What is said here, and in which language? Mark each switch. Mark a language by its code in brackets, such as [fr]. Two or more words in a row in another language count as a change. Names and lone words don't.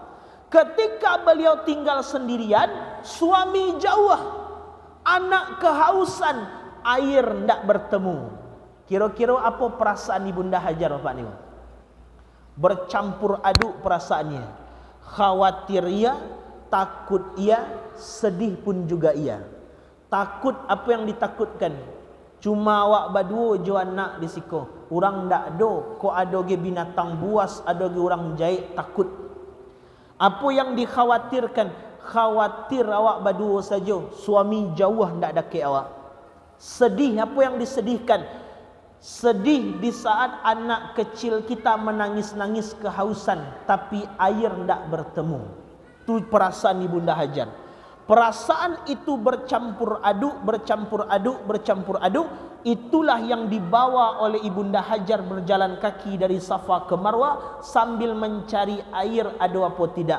[id] Ketika beliau tinggal sendirian, suami jauh, anak kehausan, air tidak bertemu. Kira-kira apa perasaan Ibunda Hajar Bapak ni? Bercampur aduk perasaannya. Khawatir ia, takut ia, sedih pun juga ia. Takut apa yang ditakutkan? [min] Cuma awak berdua jo anak di siko. Orang ndak do, ko ada ge binatang buas, ada ge orang jahit, takut. [id] Apa yang dikhawatirkan? Khawatir awak berdua saja, suami jauh [min] ndak dake awak. [id] Sedih, apa yang disedihkan? Sedih di saat anak kecil kita menangis-nangis kehausan, tapi air ndak bertemu. Itu perasaan Ibunda Hajar. Perasaan itu bercampur aduk, itulah yang dibawa oleh Ibunda Hajar berjalan kaki dari Safa ke Marwah sambil mencari air ada apa tidak.